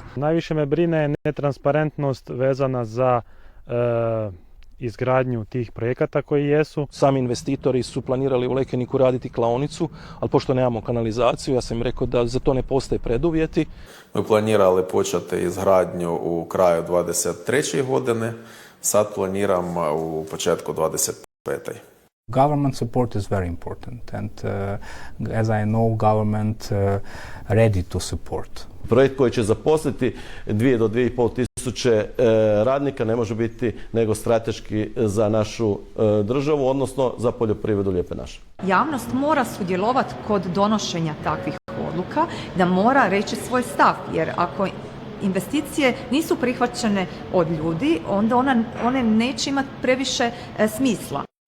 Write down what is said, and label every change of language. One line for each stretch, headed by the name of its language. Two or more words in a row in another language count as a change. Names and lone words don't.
Croatian: Najviše me brine netransparentnost vezana za izgradnju tih projekata koji jesu. Sami investitori su planirali u Lekeniku raditi klaonicu, ali pošto nemamo kanalizaciju, ja sam im rekao da za to ne postoje preduvjeti. Mi planirali početi izgradnju u kraju 23. godine, sad planiram u početku 25.
English: Government support is very important and as I know government ready to support.
Croatian: Projekt koji će zaposliti 2 do 2,5 tisuće radnika ne može biti nego strateški za našu državu, odnosno za poljoprivredu Lijepe naše. Javnost mora sudjelovati kod donošenja takvih odluka, da mora reći svoj stav, jer ako investicije nisu prihvaćene od ljudi, onda one neće imati previše smisla.